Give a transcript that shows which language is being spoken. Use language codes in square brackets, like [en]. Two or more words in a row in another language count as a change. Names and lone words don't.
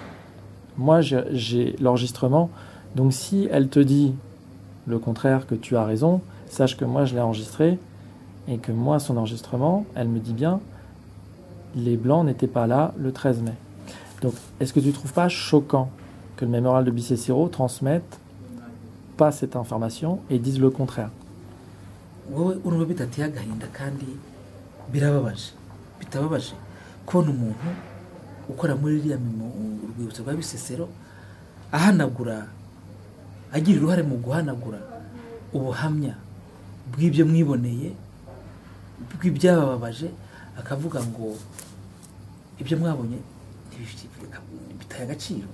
[fr] Moi, j'ai l'enregistrement. Donc si elle te dit le contraire, que tu as raison, sache que moi je l'ai enregistré et que moi, son enregistrement, elle me dit bien les blancs n'étaient pas là le 13 mai. Donc, est-ce que tu ne trouves pas choquant que le mémorial de Bicécéro transmette pas cette information et dise le contraire? [rw] Wowe urumva bitateye agahinda kandi bitababaje kubona umuntu ukora muri rwibutso rwa Bisesero ahanagura agira uruhare mu guhanagura ubuhamya bw'ibyo mwiboneye bw'ibyabababaje akavuga ngo ibyo mwabonye bitaye agaciro.